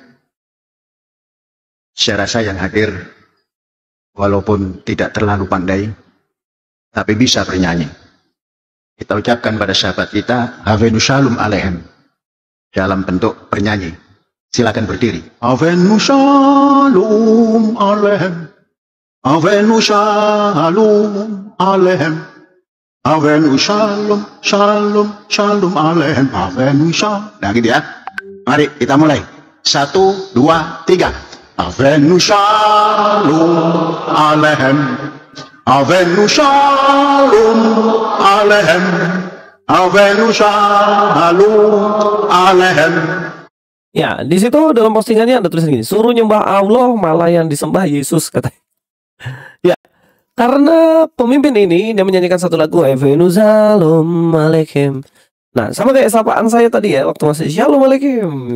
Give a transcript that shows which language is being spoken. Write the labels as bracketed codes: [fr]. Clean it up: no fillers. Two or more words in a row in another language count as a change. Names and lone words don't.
[id] Saya rasa yang hadir walaupun tidak terlalu pandai, tapi bisa bernyanyi. Kita ucapkan pada sahabat kita, [he] הבאנו שלום עליכם, [id] dalam bentuk bernyanyi. Silakan berdiri. [he] הבאנו שלום עליכם, הבאנו שלום עליכם, הבאנו שלום, שלום, שלום עליכם, הבאנו שלום. [id] Nah gitu ya. Mari kita mulai. 1, 2, 3. [he] הבאנו שלום עליכם, הבאנו שלום עליכם, הבאנו שלום עליכם. [id] Ya, di situ dalam postingannya ada tulisan gini, suruh nyembah Allah malah yang disembah Yesus, katanya. Ya, karena pemimpin ini dia menyanyikan satu lagu, [he] הבאנו שלום עליכם. [id] Nah, sama kayak sapaan saya tadi ya, waktu masih [he] שלום עליכם.